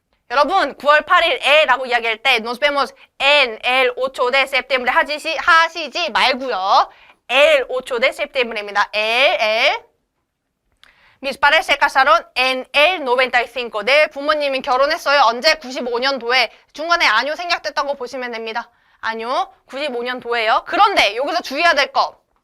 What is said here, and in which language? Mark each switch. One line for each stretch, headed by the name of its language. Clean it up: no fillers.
Korean: 여러분 9월 8일에라고 이야기할 때
Spanish: nos vemos en el 8 de septiembre
Korean: 하시지 말고요.
Spanish: el 8 de septiembre입니다. Mis padres se casaron en el 95.
Korean: 내 부모님이 결혼했어요. 언제? 95년도에. 중간에 아뇨 생략됐다고 보시면 됩니다. 아뇨 95년도에요. 그런데 여기서 주의해야 될 거.